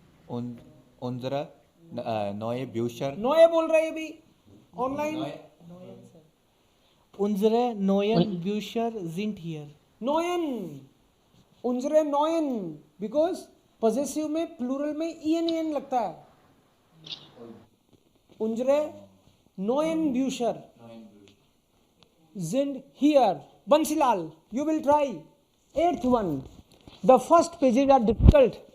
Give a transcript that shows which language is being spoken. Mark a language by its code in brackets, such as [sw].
[de] उन उनजरा neue Bücher [hi] नोए बोल रहे हैं अभी online. [de] unsere neuen Bücher sind hier [hi] Noyan, उनजरे Noyan, because possessive में प्लूरल में ईएन लगता है। [de] उनजरे नोयन ब्यूशर जिंड हियर। [en] Bansilal, you will try. 8th one, the first pages are difficult.